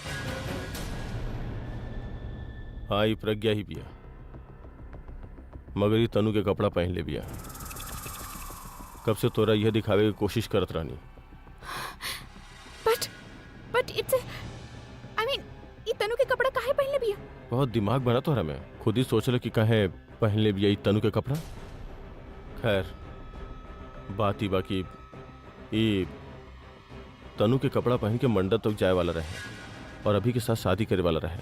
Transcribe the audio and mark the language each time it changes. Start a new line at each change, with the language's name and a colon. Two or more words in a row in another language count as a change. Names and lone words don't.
Bhojpuri: हाँ, ये प्रज्ञा ही बिया, मगर ये तनु के कपड़ा पहन ले बिया। कब से तोरा यह दिखावे की कोशिश करत रहनी।
English: But it's I mean
Bhojpuri: ई तनु के कपड़ा काहे पहन ले बिया बहुत दिमाग बना तोहरा में, खुद ही सोच ले कि काहे पहन ले बिया ई तनु के कपड़ा। खैर बात ही बाकी ई तनु के कपड़ा पहन के मंडप तक जाए वाला रहे और अभी के साथ शादी करे वाला रहे।